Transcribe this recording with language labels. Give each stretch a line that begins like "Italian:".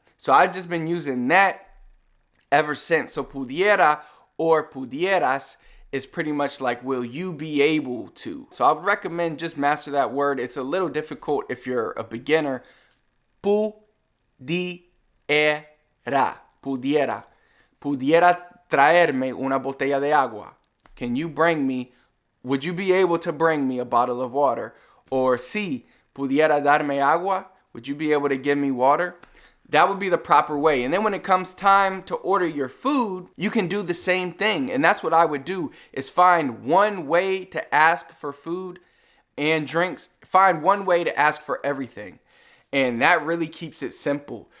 English: So I've just been using that ever since. So pudiera or pudieras is pretty much like, will you be able to? So I would recommend just master that word. It's a little difficult if you're a beginner.
Spanish: Pudiera. Pudiera. Pudiera traerme una botella de agua.
English: Can you bring me, would you be able to bring me a bottle of water?
Spanish: Or sí, pudiera darme agua.
English: Would you be able to give me water? That would be the proper way. And then when it comes time to order your food, you can do the same thing. And that's what I would do, is find one way to ask for food and drinks. Find one way to ask for everything. And that really keeps it simple.